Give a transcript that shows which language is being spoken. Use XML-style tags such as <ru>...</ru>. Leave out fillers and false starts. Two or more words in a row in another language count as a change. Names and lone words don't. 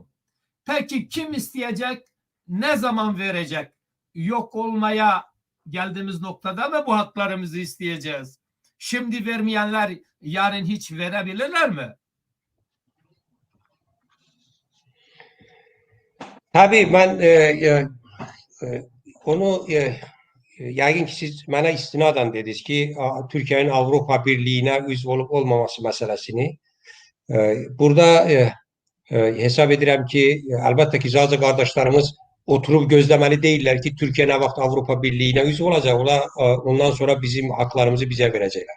<tr>Peki kim isteyecek? Ne zaman verecek? Yok olmaya geldiğimiz noktada mı bu haklarımızı isteyeceğiz? Şimdi vermeyenler yarın hiç verebilirler mi?</tr> <az>Tabii ben onu yəqin ki siz mənə istinadən dediniz ki, Türkiyənin Avropa Birliyinə üzv olub olmaması məsələsini. Burada hesab edirəm ki, əlbəttə ki, Zaza qardaşlarımız oturub gözləməli deyirlər ki, Türkiyə nə vaxt Avropa Birliyinə üzv olacaq, ondan sonra bizim haqlarımızı bizə verəcəklər.</az>